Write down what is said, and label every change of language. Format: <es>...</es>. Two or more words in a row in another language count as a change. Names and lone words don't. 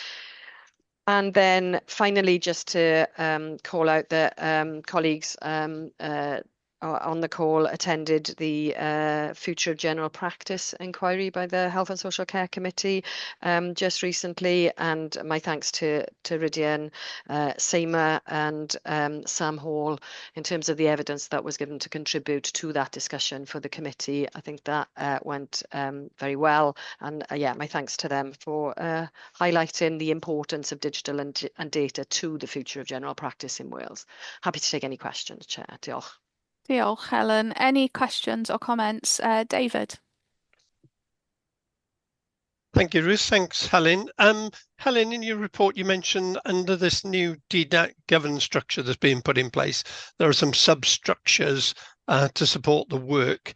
<en>And then finally, just to call out that colleagues on the call attended the Future of General Practice inquiry by the Health and Social Care Committee just recently, and my thanks to Rydian, Seema and Sam Hall in terms of the evidence that was given to contribute to that discussion for the committee. I think that went very well, and yeah, my thanks to them for highlighting the importance of digital and data to the future of general practice in Wales. Happy to take any questions, Chair.</en> <cy>Diolch. Diolch, Helen.</cy> <en>Any questions or comments? David. Thank you, Ruth. Thanks, Helen. Helen, in your report, you mentioned under this new DDAT governance structure that's being put in place, there are some substructures to support the work.</en>